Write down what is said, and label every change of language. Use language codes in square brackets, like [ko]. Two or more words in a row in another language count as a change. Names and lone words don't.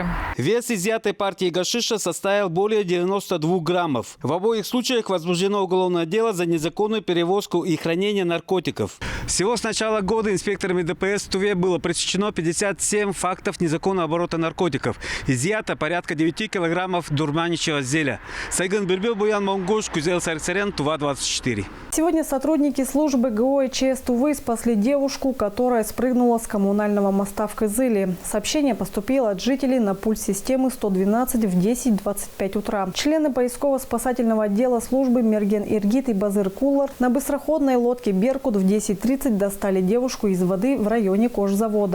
[ru] Вес изъятой партии гашиша составил более 92 граммов. В обоих случаях возбуждено уголовное дело за незаконную перевозку и хранение наркотиков. Всего с начала года инспекторами ДПС в Туве было пресечено 57 фактов незаконного оборота наркотиков. Изъято порядка 9 килограммов дурманящего зелья. Сайган Бирбил, Буян Монгуш, Кузел Сарксарян, Тува-24. Сегодня сотрудники службы ГО и ЧС Тувы спасли девушку, которая спрыгнула с коммунального моста в Кызыле. Сообщение поступило от жителей на пульс системы 112 в 10:25 утра. Члены поисково-спасательного отдела службы Мерген Иргит и Базыр Кулар на быстроходной лодке «Беркут» в 10:30 достали девушку из воды в районе кожзавода.